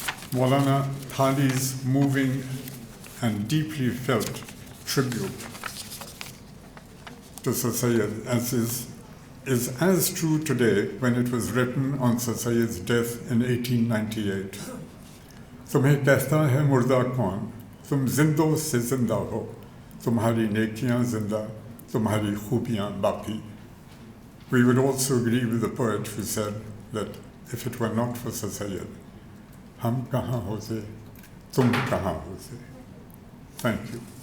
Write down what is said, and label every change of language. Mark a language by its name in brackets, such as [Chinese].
[English] Maulana Thali's moving and deeply felt tribute to Sir Syed is as true today when it was written on Sir Syed's death in 1898. [Hindi] तुम्हें कहता है मुर्दा कौन, तुम जिंदों से जिंदा हो, तुम्हारी नेकियां जिंदा, तुम्हारी खूबियां बाकी. [English] We would also agree with the poet who said that if it were not for Sir Syed, [Hindi] हम कहाँ होते, तुम कहाँ होते. [English] Thank you.